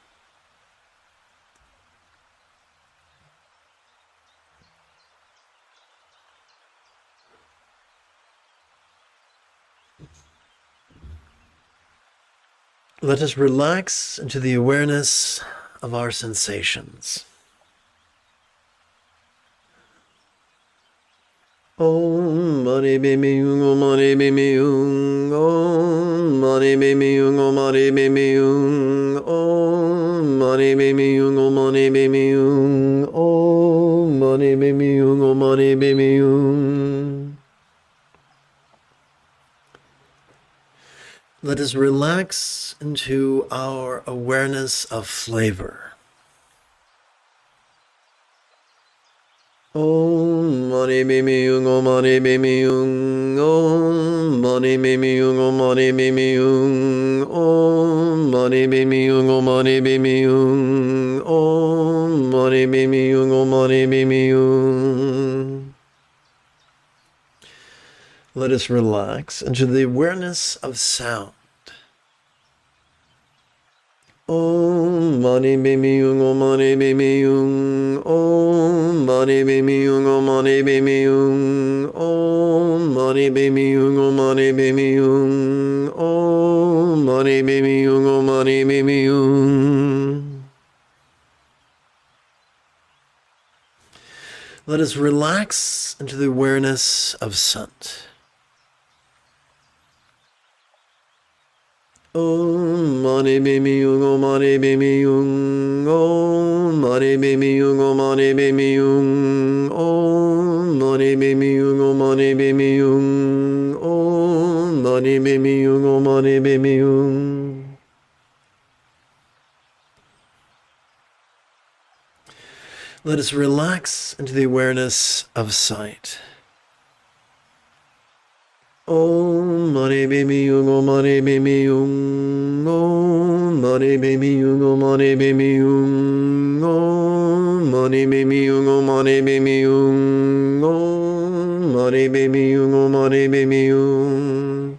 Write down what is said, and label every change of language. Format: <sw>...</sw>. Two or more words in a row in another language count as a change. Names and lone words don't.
<en>Let us relax into the awareness of our sensations.</en> <sa>Om Mani Bimi Yung Om Mani Bimi Yung Om Mani Bimi Yung Om Mani Bimi Yung Om Mani Bimi Yung Om Mani Bimi Yung Om Mani Bimi Yung Om Mani Bimi Yung.</sa> <en>Let us relax into our awareness of flavor.</en> <sa>Om Mani Bimi Yung Om Mani Bimi Yung Om Mani Bimi Yung Om Mani Bimi Yung Om Mani Bimi Yung Om Mani Bimi Yung Om Mani Bimi Yung Om Mani Bimi Yung.</sa> <en>Let us relax into the awareness of sound.</en> <sa>Om Mani Bimi Yung Om Mani Bimi Yung Om Mani Bimi Yung Om Mani Bimi Yung Om Mani Bimi Yung Om Mani Bimi Yung Om Mani Bimi Yung Om Mani Bimi Yung.</sa> <en>Let us relax into the awareness of scent.</en> <sa>Om Mani Bimi Yung Om Mani Bimi Yung Om Mani Bimi Yung Om Mani Bimi Yung Om Mani Bimi Yung Om Mani Bimi Yung Om Mani Bimi Yung Om Mani Bimi Yung.</sa> <en>Let us relax into the awareness of sight.</en> <sa>Om Mani Bimi Yung Om Mani Bimi Yung Om Mani Bimi Yung Om Mani Bimi Yung Om Mani Bimi Yung Om Mani Bimi Yung Om Mani Bimi Yung Om Mani Bimi Yung.</sa>